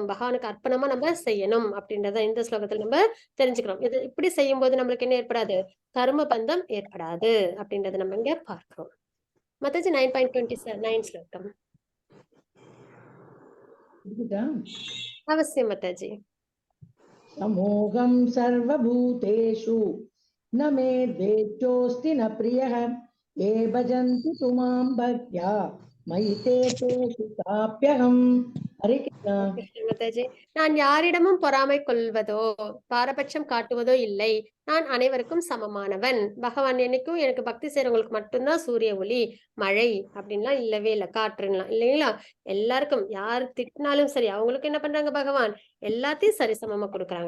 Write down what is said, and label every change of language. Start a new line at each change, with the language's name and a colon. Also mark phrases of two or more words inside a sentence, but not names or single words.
Tamil: பகவானுக்கு அர்ப்பணமா நம்ம செய்யணும் அப்படின்றத இந்த ஸ்லோகத்துல நம்ம தெரிஞ்சுக்கிறோம். இது இப்படி செய்யும் போது நம்மளுக்கு என்ன ஏற்படாது, கர்ம பந்தம் ஏற்படாது அப்படின்றத நம்ம இங்க பார்க்கிறோம். மாதாஜி 9.29 ஸ்லோகம். அவசியம் மாதாஜி.
Sanskrit: समोहं सर्वभूतेषु न मे द्वेषोऽस्ति न प्रियः ये भजन्ति तु मां भक्त्या मयि ते तेषु चाप्यहम्. हरे कृष्णा.
Tamil: மாதாஜி, நான் யாரிடமும் பொறாமை கொள்வதோ பாரபட்சம் காட்டுவதோ இல்லை. நான் அனைவருக்கும் சமமானவன். பகவான் என்னைக்கும் எனக்கு பக்தி செய்யறவங்களுக்கு மட்டும்தான் சூரிய ஒளி மழை அப்படின்லாம் இல்லவே இல்லை, காற்றுலாம் இல்லைங்களா. எல்லாருக்கும் யார் திட்டினாலும் சரி அவங்களுக்கு என்ன பண்றாங்க, பகவான் எல்லாத்தையும் சரிசமமா கொடுக்குறாங்க.